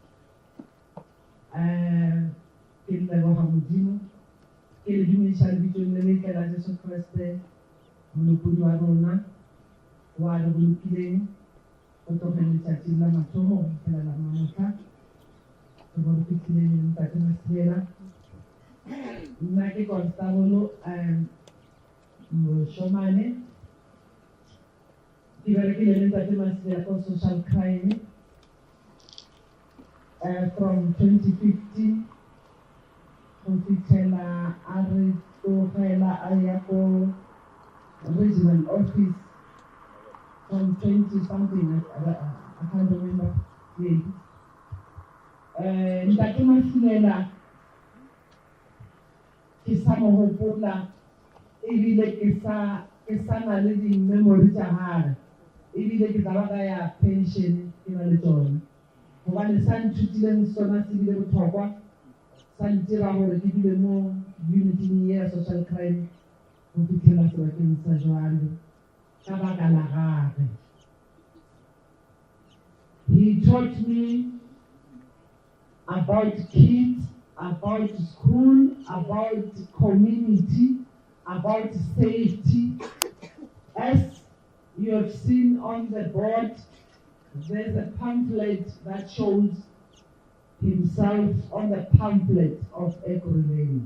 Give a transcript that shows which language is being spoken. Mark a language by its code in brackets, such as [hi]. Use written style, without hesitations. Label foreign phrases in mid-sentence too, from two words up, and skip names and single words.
[nso] Ke leboga Modimo ke le dumedisha lebitsong le letle la Jesu Kriste molokodi wa rona wa re bolokileng go tlogela letšatši la mathomo go fitlhela la mamotlha re bo re fitlhileng le ntate Masiela. Nna ke Constable Moshomane ke berekile le ntate Masiela ko [en] social crime from 2015 [nso] go fitlhela a re tlogela a ya ko [en] regional office from 20 something I can't remember the [nso] ntate Masiela ke sa mo gopola ebile ke sa na le di-memory tša gare ebile ke tla ba ka ya pension ke na le tsone gobane sa nthutileng sona se bile botlhokwa sa ntira gore ke dule mo uniting ya [en] social crime [nso] go fitlhela sebakeng sa jwalo ka baka la gagwe. [en] He taught me about kids, about school, about community, about safety. As you have seen on the board, there's a pamphlet that shows himself on the pamphlet of Ekurhuleni.